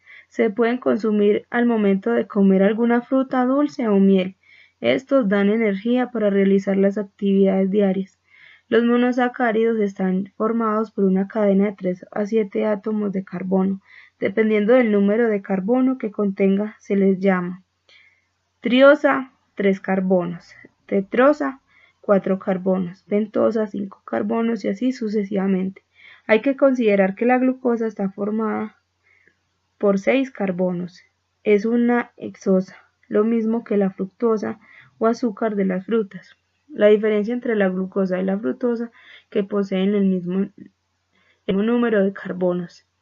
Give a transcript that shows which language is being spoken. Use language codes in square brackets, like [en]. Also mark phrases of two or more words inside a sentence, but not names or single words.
[es] Se pueden consumir al momento de comer alguna fruta dulce o miel. Estos dan energía para realizar las actividades diarias. Los monosacáridos están formados por una cadena de 3 a 7 átomos de carbono. Dependiendo del número de carbono que contenga, se les llama triosa, 3 carbonos, tetrosa, 4 carbonos, pentosa, 5 carbonos y así sucesivamente. Hay que considerar que la glucosa está formada por 6 carbonos. Es una hexosa, lo mismo que la fructosa o azúcar de las frutas. La diferencia entre la glucosa y la fructosa que poseen el mismo número de carbonos.